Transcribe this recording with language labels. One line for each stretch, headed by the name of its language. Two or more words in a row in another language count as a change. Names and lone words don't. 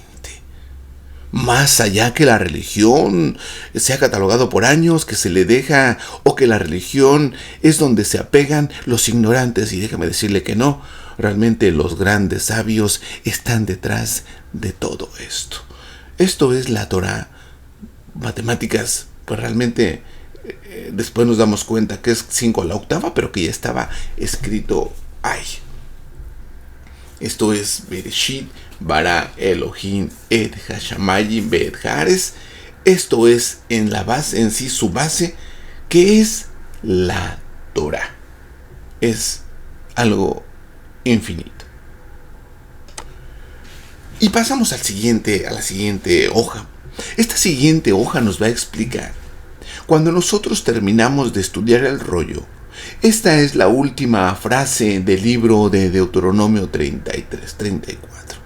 Spanish: Más allá que la religión se ha catalogado por años, que se le deja, o que la religión es donde se apegan los ignorantes, y déjame decirle que no, realmente los grandes sabios están detrás de todo esto. Esto es la Torah. Matemáticas, pues realmente después nos damos cuenta que es 5 a la octava, pero que ya estaba escrito ahí. Esto es
Hebrew: בראשית ברא אלוהים את השמים ואת הארץ.
Spanish: Esto es en la base, en sí su base, que es la Torah. Es algo infinito. Y pasamos a la siguiente hoja. Esta siguiente hoja nos va a explicar, cuando nosotros terminamos de estudiar el rollo, esta es la última frase del libro de Deuteronomio 33, 34.